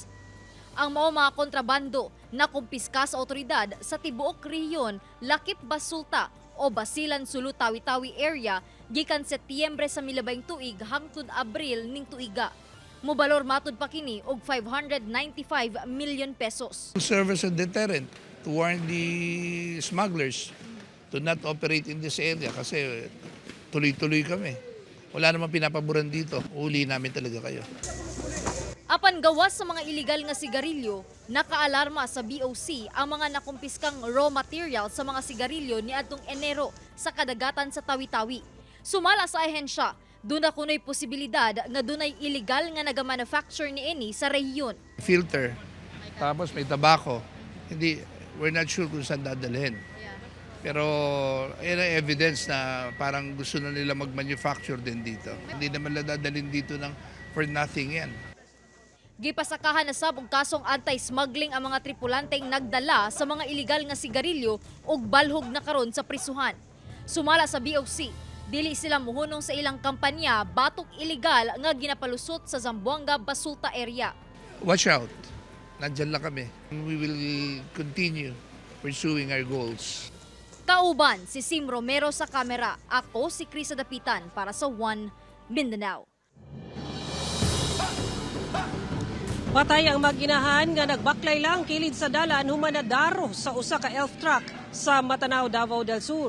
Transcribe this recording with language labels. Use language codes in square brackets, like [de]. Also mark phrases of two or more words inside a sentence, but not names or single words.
[ceb] Ang mao mga kontrabando na kumpiska sa otoridad sa tibuok rehiyon Lakip Basulta o Basilan Sulu Tawi-Tawi area gikan Setyembre sa milabing tuig hangtod Abril ning tuiga. Mobalor matud pa kini og 595 million pesos. [en] Serve as a deterrent to warn the smugglers to not operate in this area [tl] kasi tuloy-tuloy kami. Wala namang pinapaboran dito. Uli namin talaga kayo. [ceb] Apan gawas sa mga illegal nga sigarilyo, nakaalarma sa BOC ang mga nakumpiskang [en] raw material [ceb] sa mga sigarilyo ni adtong Enero sa kadagatan sa Tawi-Tawi. Sumala sa ahensya, doon na kuno'y posibilidad nga dunay illegal nga nagamanufacture ni ini sa rehiyon. [tl] Filter, tapos may tabako. Hindi, [en] we're not sure [tl] kung saan dadalhin. Pero yan ang evidence na parang gusto na nila mag-manufacture din dito. Hindi naman nila dadalhin dito ng [en] for nothing [tl] yan. [ceb] Gipasakahan na sab og kasong anti-smuggling ang mga tripulanteng nagdala sa mga illegal nga sigarilyo ug balhog na karon sa prisuhan. Sumala sa BOC, dili sila muhunong sa ilang kampanya batok illegal nga ginapalusot sa Zamboanga Basulta area. [en] Watch out. [tl] Nandiyan lang kami. [en] We will continue pursuing our goals. [ceb] Kauban si Sim Romero sa kamera. Ako si Krisa Dapitan para sa One Mindanao. Patay ang mag-inahan nga nagbaklay lang kilid sa dalan humanadaro sa usa ka elf truck sa Matanao, Davao del Sur.